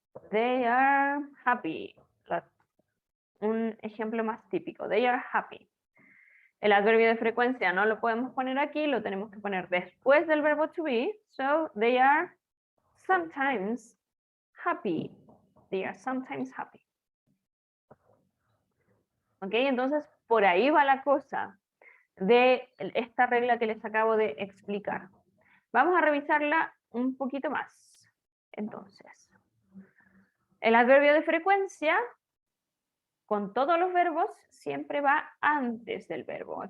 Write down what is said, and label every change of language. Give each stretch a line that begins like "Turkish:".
English: They are happy.
Spanish: Un ejemplo más típico.
English: They are happy.
Spanish: El adverbio de frecuencia no lo podemos poner aquí, lo tenemos que poner después del verbo to be.
English: So, they are sometimes happy. They are sometimes happy.
Spanish: ¿Ok? Entonces, por ahí va la cosa de esta regla que les acabo de explicar. Vamos a revisarla un poquito más. Entonces, el adverbio de frecuencia, con todos los verbos, siempre va antes del verbo.